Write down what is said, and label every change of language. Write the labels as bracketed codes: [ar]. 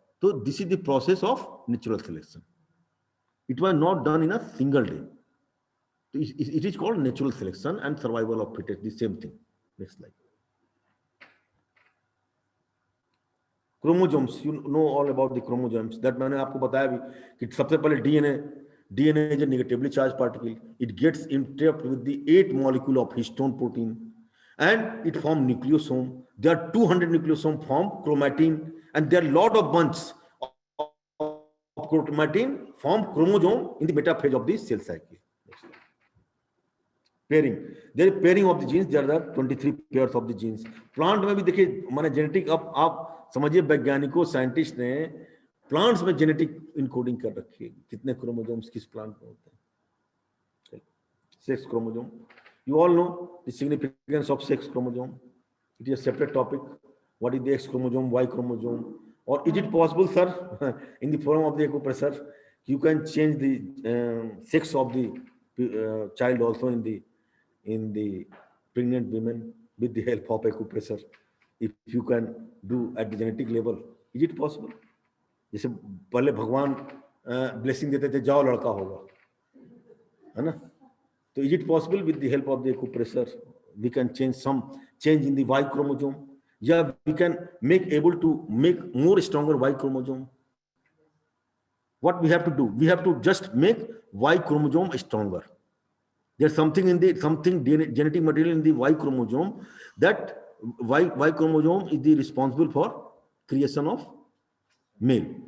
[en] So this is the process of natural selection. It was not done in a single day. It is called natural selection and survival of fittest, the same thing. Next slide. Chromosomes, you know all about the chromosomes. That [hi] मैंने आपको बताया भी कि सबसे पहले [en] DNA is a negatively charged particle. It gets interacted with the 8 molecule of histone protein and it forms nucleosome. There are 200 nucleosome form chromatin and there are lot of bunches of chromatin form chromosome in the metaphase of the cell cycle. Pairing. There is pairing of the genes. There are 23 pairs of the genes. [hi] Plant में भी देखिए माने genetic, अब आप समझिए वैज्ञानिकों scientist ने plants में जेनेटिक इनकोडिंग कर रखी है, कितने क्रोमोसोम्स किस प्लांट में होते हैं. [en] Sex chromosome, you all know the significance of sex chromosome. It is a separate topic. What is the X chromosome, Y chromosome? Or is it possible, sir, in the forum of the acupressure, you can change the sex of the child also in the pregnant women with the help of acupressure? If you can do at the genetic level, is it possible? [hi] जैसे पहले भगवान blessing देते थे, जाओ लड़का होगा, है ना? [en] So is it possible with the help of the acupressure we can change in the Y chromosome? Yeah, we can able to make more stronger Y chromosome. What we have to do? We have to just make Y chromosome stronger. There's something in the genetic material in the Y chromosome, that Y chromosome is the responsible for creation of male.